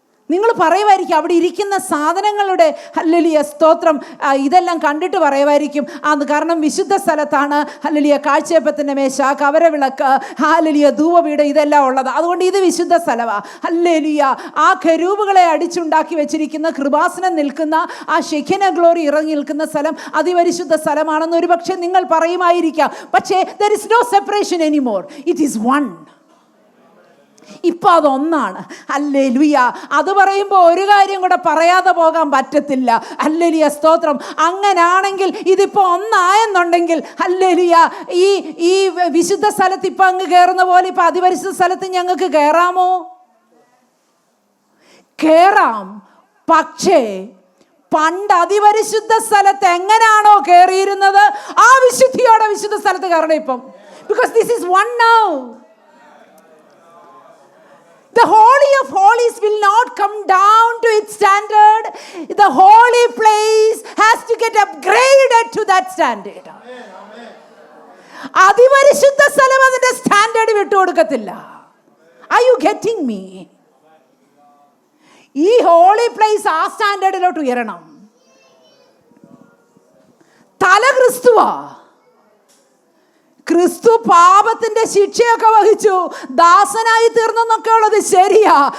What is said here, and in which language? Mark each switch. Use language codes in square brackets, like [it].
[ml] നിങ്ങൾ പറയുമായിരിക്കും, അവിടെ ഇരിക്കുന്ന സാധനങ്ങളുടെ ഹല്ലേലൂയ സ്തോത്രം ഇതെല്ലാം കണ്ടിട്ട് പറയുമായിരിക്കും, കാരണം വിശുദ്ധ സ്ഥലത്താണ് ഹല്ലേലൂയ കാഴ്ചയപ്പത്തിൻ്റെ മേശ, കവരവിളക്ക്, ഹല്ലേലൂയ ധൂപപീഠം, ഇതെല്ലാം ഉള്ളത്, അതുകൊണ്ട് ഇത് വിശുദ്ധ സ്ഥലമാണ്. ഹല്ലേലൂയ. ആ കെരൂബുകളെ അടിച്ചുണ്ടാക്കി വെച്ചിരിക്കുന്ന കൃപാസനം നിൽക്കുന്ന ആ ഷെഖിന ഗ്ലോറി ഇറങ്ങി നിൽക്കുന്ന സ്ഥലം അതിപരിശുദ്ധ സ്ഥലമാണെന്ന് ഒരു പക്ഷേ നിങ്ങൾ പറയുമായിരിക്കാം. പക്ഷേ [en] there is no separation anymore. It is one. [ml] ഇപ്പം അതൊന്നാണ്. ഹല്ലേലൂയ. അത് പറയുമ്പോൾ ഒരു കാര്യം കൂടെ പറയാതെ പോകാൻ പറ്റത്തില്ല. ഹല്ലേലൂയ സ്തോത്രം. അങ്ങനാണെങ്കിൽ ഇതിപ്പോൾ ഒന്നായെന്നുണ്ടെങ്കിൽ ഹല്ലേലൂയ, ഈ വിശുദ്ധ സ്ഥലത്ത് ഇപ്പം അങ്ങ് കയറുന്ന പോലെ ഇപ്പം അതിപരിശുദ്ധ സ്ഥലത്ത് ഞങ്ങൾക്ക് കയറാമോ? കയറാം. പക്ഷേ പണ്ട് അതിപരിശുദ്ധ സ്ഥലത്ത് എങ്ങനെയാണോ കയറിയിരുന്നത് ആ വിശുദ്ധിയോടെ വിശുദ്ധ സ്ഥലത്ത് കയറണം ഇപ്പം. [en] Because this is one now. The Holy of Holies will not come down to its standard. The holy place has to get upgraded to that standard. [ml] അതിപരിശുദ്ധ സ്ഥലം അതിന്റെ standard വിട്ടുകൊടുക്കത്തില്ല. [en] Are you getting me? [ml] ഈ holy place ആ സ്റ്റാൻഡേർഡിലോട്ട് ഉയരണം. തല ക്രിസ്തുവാ. ക്രിസ്തു പാപത്തിന്റെ ശിക്ഷയൊക്കെ വഹിച്ചു, ദാസനായി തീർന്നെന്നൊക്കെ ഉള്ളത് ശരിയാ.